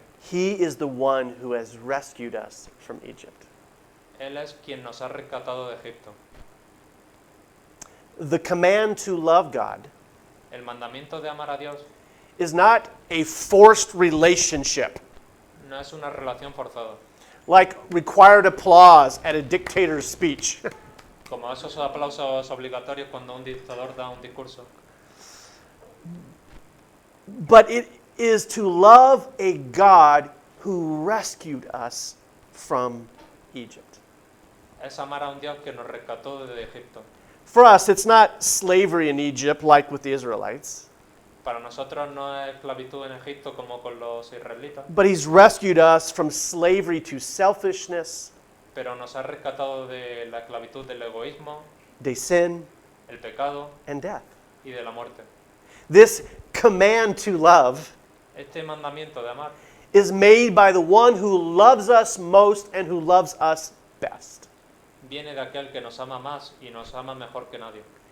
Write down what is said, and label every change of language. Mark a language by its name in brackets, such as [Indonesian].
[English] He is the one who has rescued us from Egypt. [Spanish] Él es quien nos ha rescatado de Egipto. [English] The command to love God [Spanish] El mandamiento de amar a Dios [English] is not a forced relationship, [Spanish] no es una relación forzada, [English] like required applause at a dictator's speech. [Spanish] como esos aplausos obligatorios cuando un dictador da un discurso. [English] But it is to love a God who rescued us from Egypt. [Spanish] Es amar a un Dios que nos rescató de Egipto. [English] For us, it's not slavery in Egypt like with the Israelites, [Spanish] Para nosotros no es esclavitud en Egipto como con los israelitas, [English] but He's rescued us from slavery to selfishness, [Spanish] pero nos ha rescatado de la esclavitud del egoísmo, [English] de sin, [Spanish] el pecado [English] and death. [Spanish] y de la muerte. [English] This command to love [Spanish] Este mandamiento de amar [English] is made by the one who loves us most and who loves us best. [Spanish] viene de aquel que nos ama más y nos ama mejor que nadie,